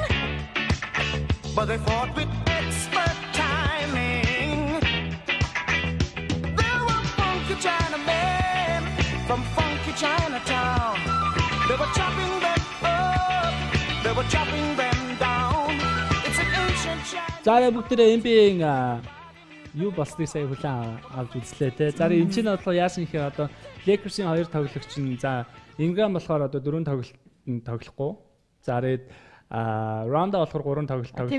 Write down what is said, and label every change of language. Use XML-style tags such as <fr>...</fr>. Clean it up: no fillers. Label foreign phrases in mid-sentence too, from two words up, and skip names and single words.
<en>But they fought with expert timing. There were funky Chinamen from funky Chinatown. They were chopping them up. They were chopping them down.</en> <mn>За бүгдээ NBA-ийн юу болсныг сая хүлээн авч үзлээ те. За энэ чинь бодлоо яасан гэхээр одоо Lakers-ийн хоёр тоглогч нь за Ingram болохоор одоо 4 тоглолтод тоглохгүй. За Rondo болохоор 3 тоглолт тоглохгүй.</mn>